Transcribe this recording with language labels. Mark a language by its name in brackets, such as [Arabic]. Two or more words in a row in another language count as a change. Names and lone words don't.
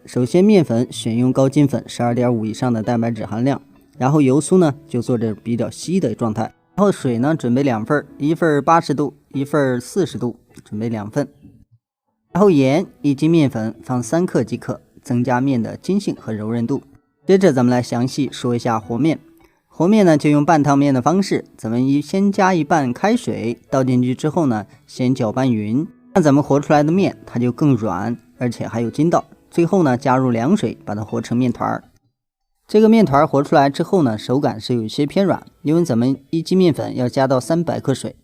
[Chinese] 首先，面粉選用高筋粉 12.5 以上的蛋白質含量，然後油酥呢就做着比較稀的狀態，然後水呢準備2份，一份80度，一份40度，準備2份。然後鹽1斤面粉放3克即可，增加面的筋性和柔韌度。接着咱們來詳細說一下和面。和面呢就用半烫面的方式，咱們先加一半開水，倒進去之後呢，先搅拌匀，那咱們和出來的面它就更軟，而且還有筋道。最後呢加入涼水，把它和成面团。這個面团和出來之後呢，手感是有些偏軟，因為咱們1斤面粉要加到300克水。